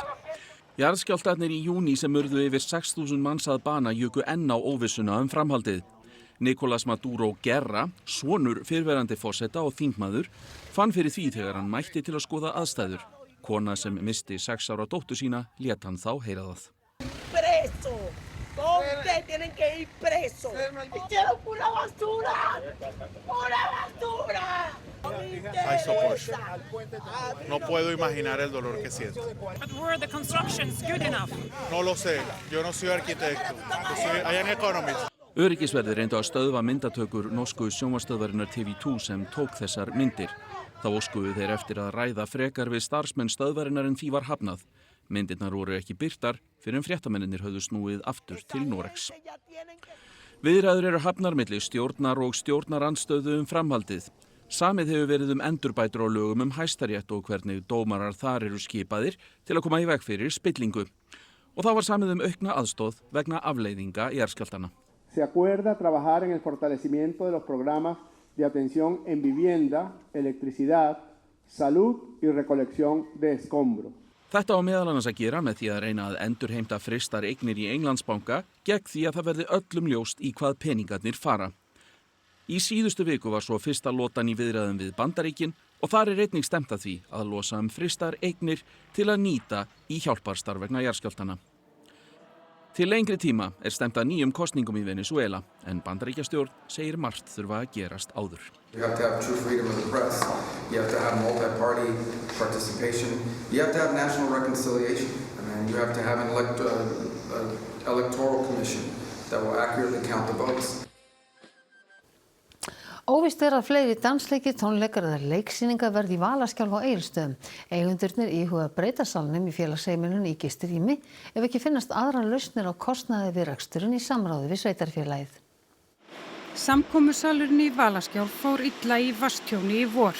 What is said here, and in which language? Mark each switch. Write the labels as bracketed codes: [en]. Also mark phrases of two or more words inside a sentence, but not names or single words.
[is] Jarðskjálftarnir í júní sem urðu yfir 6000 manns að bana juku enn á óvissuna framhaldið. Nicolás Maduro Guerra, sonur fyrrverandi forseta og þingmaður, fann fyrir því þegar hann mætti til að skoða aðstæður. Kona sem misti 6 ára dóttur sína lét hann þá heyra það. [es] Preso! Ustedes tienen que ir preso. Hicieron una basura. Una basura. Hay soporte. No puedo imaginar el dolor que siento. [en] But were the constructions good enough? [es] No lo sé. Yo no soy arquitecto. Yo soy [en] an economist. [is] Öryggisverðir reyndu að stöðva myndatökur norsku sjónvarpsstöðvarinnar TV2 sem tók þessar myndir. Þá óskuðu þeir eftir að ræða frekar við starfsmenn stöðvarinnar en því var hafnað. Myndirnar voru ekki birtar fyrir fréttamennirnir höfðu snúið aftur til Noregs. Viðræður eru hafnar milli stjórnar og stjórnarandstöðu framhaldið. Samið hefur verið endurbætur á lögum Hæstarétt og hvernig dómarar þar eru skipaðir til að koma í veg fyrir spillingu. Og þá var samið aukna aðstoð vegna afleiðinga jarðskjálftanna. [es] Se acuerda trabajar en el fortalecimiento de los programas de atención en vivienda, electricidad, salud y recolección de escombros. [is] Þetta á meðal annars að gera með því að reyna að endurheimta frystar eignir í Englandsbanka gegn því að það verði öllum ljóst í hvað peningarnir fara. Í síðustu viku var svo fyrsta lotan í viðræðum við Bandaríkin og þar er einnig stemt að því að losa frystar eignir til að nýta í hjálparstarf vegna jarðskjálftanna. Til lengri tíma er stemt að nýjum kosningum í Venezuela en Bandaríkjastjórn segir margt þurfa að gerast áður. [en] You have to have true freedom of the press. You have to have multi-party participation. You have to have national reconciliation. And you have to have an electoral commission that will accurately count the votes. [is] Óvíst að fleiri dansleikir, tónleikar eða leiksýningar verði í Valaskjálf á Egilsstöðum. Eigendurnir íhuga að breyta salnum í félagsheimilinu í gistirými ef ekki finnast aðrar lausnir á kostnaði við reksturinn í samráði við sveitarfélagið. Samkomusalurinn í Valaskjálf fór illa í vatnstjóni í vor.